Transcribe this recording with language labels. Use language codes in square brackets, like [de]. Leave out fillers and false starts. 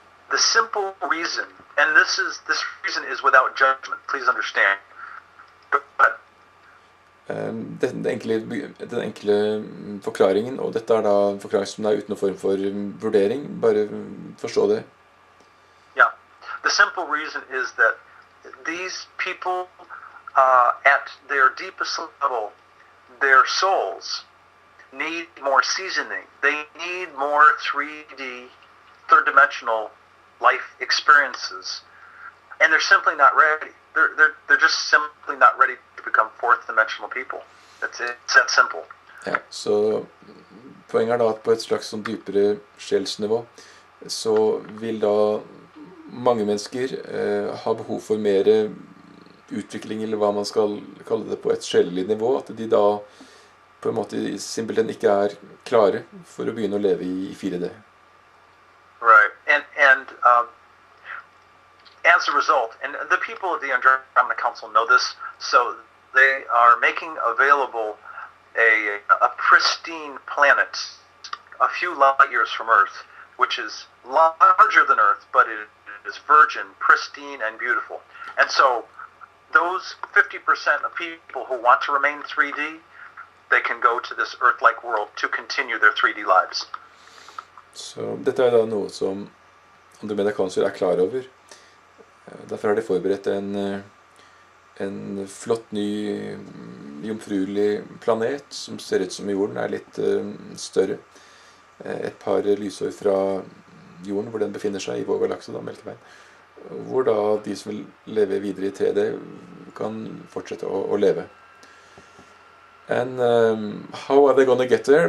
[en] The simple reason, and this reason is without judgment, please understand. But [no] Den enkle forklaringen, og dette er da en forklaring som er uten noen form for vurdering, bare forstå det. [en] Yeah, the simple reason is that these people, at their deepest level, their souls need more seasoning. They need more 3D, third-dimensional life experiences, and they're simply not ready. They're just simply not ready to become fourth-dimensional people. It's that simple. [no] Ja, så poenget er da at på et slags sånn dypere sjelsnivå, så vil da mange mennesker ha behov for mer utvikling, eller hva man skal kalle det, på et sjelelig nivå, at de da på en måte simpelthen ikke er klare for å begynne å leve i 4D. [en] Right, and as a result, and the people of the Andromeda Council know this, so they are making available a pristine planet a few light years from Earth, which is larger than Earth, but it is virgin, pristine, and beautiful. And so those 50% of people who want to remain 3D, they can go to this Earth-like world to continue their 3D lives. [no] Så dette da noe som Andromeda er klar over. Derfor har de forberedt en flott ny jomfruelig planet som ser ut som jorden, litt større. Et par lysår fra jorden hvor den befinner seg, i vår galakse, Melkeveien. Hvor da de som vil leve videre i 3D kan fortsette å leve. [en] And how are they gonna get there?